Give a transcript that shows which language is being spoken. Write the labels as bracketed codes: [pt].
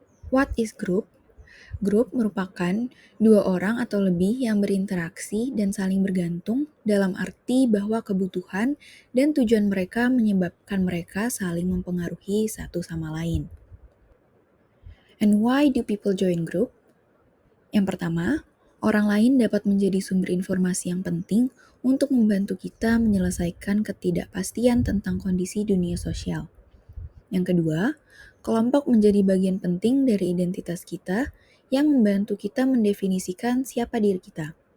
[en] What is group? [id] Grup merupakan dua orang atau lebih yang berinteraksi dan saling bergantung dalam arti bahwa kebutuhan dan tujuan mereka menyebabkan mereka saling mempengaruhi satu sama lain. [en] And why do people join group? [id] Yang pertama, orang lain dapat menjadi sumber informasi yang penting untuk membantu kita menyelesaikan ketidakpastian tentang kondisi dunia sosial. Yang kedua, kelompok menjadi bagian penting dari identitas kita yang membantu kita mendefinisikan siapa diri kita.